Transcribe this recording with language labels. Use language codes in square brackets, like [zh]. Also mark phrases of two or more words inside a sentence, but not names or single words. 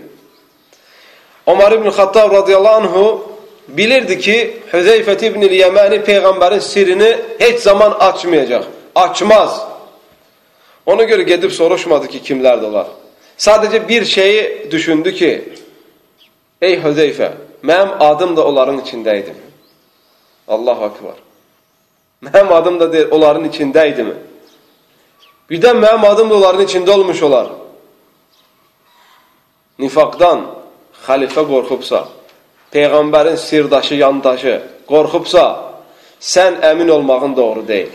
[az] Ömər ibn Xattab [ar] رضي الله عنه [az] bilirdi ki, Hüzeyfət ibn-i Yəməni Peyğəmbərin sirrini heç zaman açmayacaq. Açmaz. Ona görə gedib soruşmadı ki, kimlərdir onlar. Sadəcə bir şeyi düşündü ki, ey Hüzeyfə, mənim adım da onların içindəydi mi? [ar] الله أكبر. [az] Mənim adım da deyir, onların içindəydi mi? Birdən mənim adım da onların içində olmuş olar. Nifaqdan xəlifə qorxubsa, Peyğəmbərin sirdaşı, yandaşı qorxubsa, sən əmin olmağın doğru deyil.